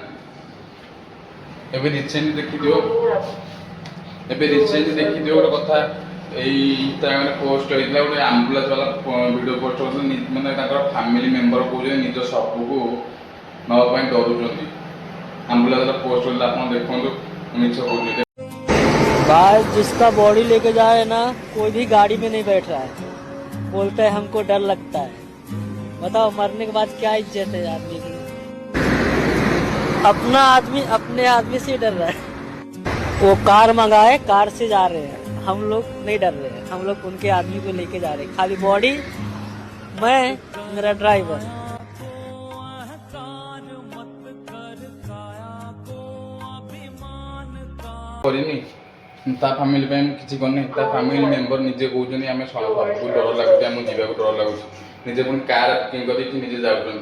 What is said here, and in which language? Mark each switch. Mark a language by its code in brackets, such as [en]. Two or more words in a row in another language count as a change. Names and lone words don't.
[or] ଏବେ ରିସେଣ୍ଟ ଦେଖିଥିବ ଗୋଟେ କଥା, ଏଇ ଇନଷ୍ଟାଗ୍ରାମରେ ପୋଷ୍ଟ ହେଇଥିଲା, ଗୋଟେ ଆମ୍ବୁଲାନ୍ସ ବାଲା ଭିଡ଼ିଓ ପୋଷ୍ଟ କରୁଛନ୍ତି, ମାନେ ତାଙ୍କର [en] family member [or] କହୁଛନ୍ତି ନିଜ ଶବକୁ ନେବା ପାଇଁ ଡରୁଛନ୍ତି। ଆମ୍ବୁଲାନ୍ସର ପୋଷ୍ଟ କରିଥିଲେ, ଆପଣ ଦେଖନ୍ତୁ, ମିଛ କହୁଛି। [hi] भाई जिसका बॉडी लेके जाए ना, कोई भी गाड़ी में नहीं बैठ रहा है, बोलते हैं हमको डर लगता है। बताओ मरने के बाद क्या इज्जत है आदमी की? अपना आदमी अपने आदमी से डर रहा है। वो कार मंगाए, कार से जा रहे हैं, हम लोग नहीं डर रहे हैं, हम लोग उनके आदमी को लेके जा रहे हैं। खाली बॉडी, मैं, मेरा ड्राइवर। [or] କରିନି ତା ଫ୍ୟାମିଲି ପାଇଁ ମୁଁ କିଛି କରିନି। ତା [en] family member [or] ନିଜେ କହୁଛନ୍ତି ଆମେ ସବୁକୁ ଡର ଲାଗୁଛି, ଆମକୁ ଯିବାକୁ ଡର ଲାଗୁଛି। ନିଜେ ପୁଣି [en] car booking [or] କରିକି ନିଜେ ଯାଉଛନ୍ତି।